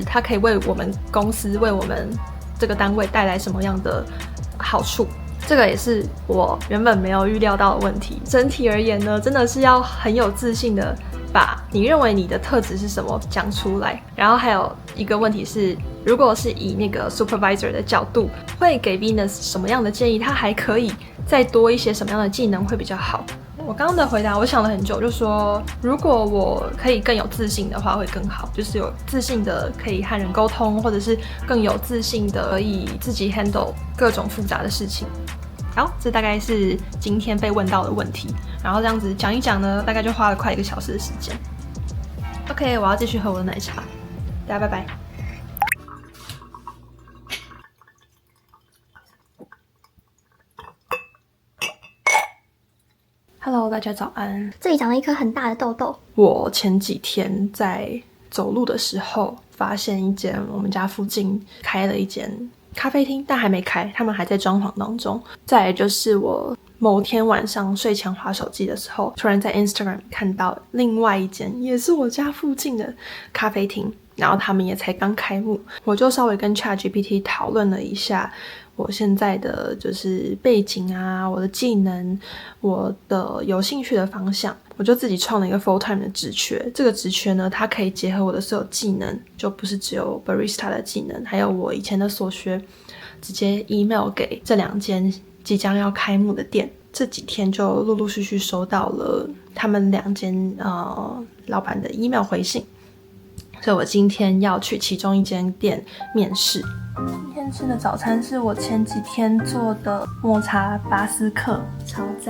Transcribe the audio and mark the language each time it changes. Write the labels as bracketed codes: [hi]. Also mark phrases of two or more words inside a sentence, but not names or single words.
[zh] 它可以為我們公司、為我們這個單位帶來什麼樣的好處？這個也是我原本沒有預料到的問題。整體而言呢，真的是要很有自信的把你認為你的特質是什麼講出來。然後還有一個問題是，如果是以那個 supervisor 的角度，會給 Venus 什麼樣的建議？他還可以再多一些什麼樣的技能會比較好？我剛剛的回答我想了很久，就說如果我可以更有自信的話會更好，就是有自信的可以和人溝通，或者是更有自信的可以自己 handle 各種複雜的事情。好，這大概是今天被問到的問題，然後這樣子講一講呢，大概就花了快1個小時的時間。OK， 我要繼續喝我的奶茶，大家拜拜。Hello， 大家早安。這裡長了一顆很大的痘痘。我前幾天在走路的時候，發現一間我們家附近開了一間咖啡廳，但還沒開，他們還在裝潢當中。再來就是我某天晚上睡前滑手機的時候，突然在 Instagram 看到另外一間也是我家附近的咖啡廳，然後他們也才剛開幕。我就稍微跟 ChatGPT 討論了一下我現在的就是背景啊，我的技能，我的有興趣的方向，我就自己創了一個 [en] full time [zh] 的職缺。這個職缺呢，它可以結合我的所有技能，就不是只有 barista 的技能，還有我以前的所學，直接 email 給這2間即將要開幕的店。這幾天就陸陸續續收到了他們2間老闆的 email 回信，所以我今天要去其中一間店面試。今天吃的早餐是我前幾天做的抹茶巴斯克，超讚。